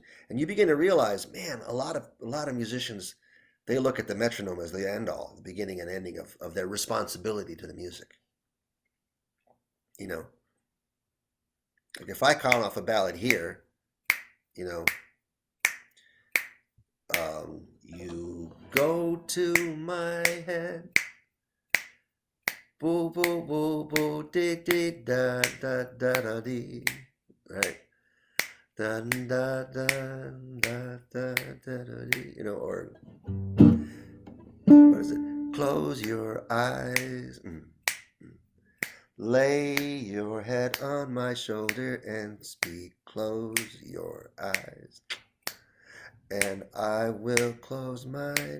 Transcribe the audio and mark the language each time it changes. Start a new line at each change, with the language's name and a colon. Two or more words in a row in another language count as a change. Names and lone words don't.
English: And you begin to realize, man, a lot of musicians, they look at the metronome as the end all, the beginning and ending of their responsibility to the music. Like if I count off a ballad here, you know, you go to my head, boo boo boo boo, dee dee da da da da dee, right? Da da da da da da da dee, or what is it? Close your eyes. Lay your head on my shoulder and speak. Close your eyes. And I will close mine.